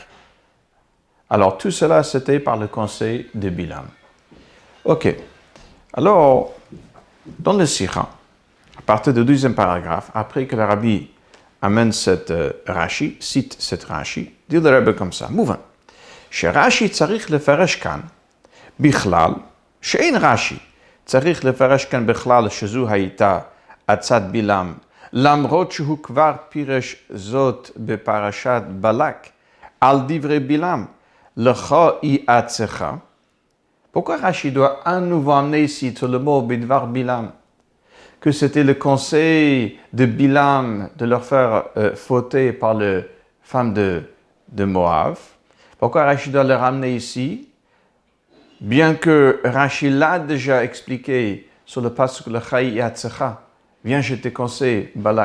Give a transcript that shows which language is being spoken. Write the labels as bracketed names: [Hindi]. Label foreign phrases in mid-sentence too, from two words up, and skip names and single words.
[French] Alors tout cela, c'était par le conseil de Bilam. Ok. Alors, dans le Sicha, à partir du 12e paragraphe, après que le Rabbi amène cette Rashi, cite cette Rashi, dit le Rabbi comme ça, mouvant. [Hebrew] Chez Rashi, צריך לפרש כאן בכלל, שאין רש"י צריך לפרש כאן בכלל שזו הייתה עצת בלעם, למרות שהוא כבר פירש זאת בפרשת בלק, על דברי בלעם, לך היא עצך. [French] Pourquoi Rashi doit à nouveau amener ici tout le mot [Hebrew] בדבר בלעם, [French] que c'était le conseil de Bilam de leur faire fauter par les femmes de Moab? Pourquoi Rashi doit le ramener ici? Bien que Rashi l'a déjà expliqué sur le pasuk le [Hebrew] כה איעצך, [French] viens je te conseille Balak.